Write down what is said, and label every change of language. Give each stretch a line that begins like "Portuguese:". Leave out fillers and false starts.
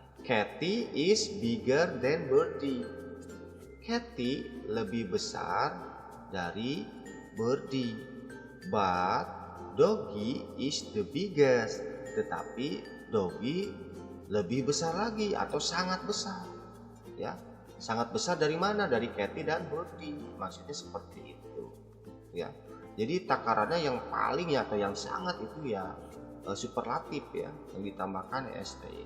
English: Cathy is bigger than Birdie.
Indonesian: Cathy lebih besar dari Birdie.
English: But Doggy is the biggest.
Indonesian: Tetapi Doggy lebih besar lagi atau sangat besar. Ya, sangat besar dari mana? Dari Cathy dan Birdie. Maksudnya seperti itu. Ya. Jadi takarannya yang paling ya atau yang sangat itu ya superlatif ya, yang ditambahkan est.